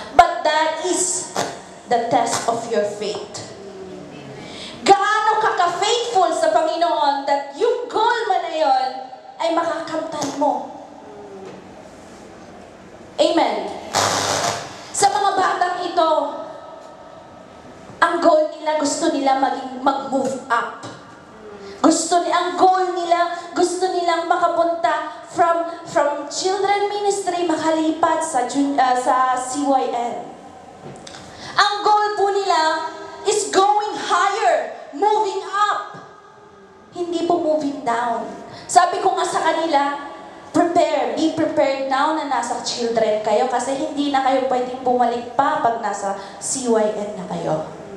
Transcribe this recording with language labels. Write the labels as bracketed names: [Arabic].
[English] But that is the test of your faith. [Filipino] Gaano ka-faithful sa Panginoon that yung goal mo na yon ay makakamtan mo. Amen. Sa mga batang ito, ang goal nila, gusto nila mag-move up. Ang goal nila, gusto nilang makapunta [English] from children ministry, [Filipino] makalipat sa CYN. Ang goal po nila [English] is going higher, moving up. [Filipino] Hindi po [English] moving down. [Filipino] Sabi ko nga sa kanila, [English] be prepared now [Filipino] na nasa children kayo kasi hindi na kayo pwedeng bumalik pa pag nasa CYN na kayo.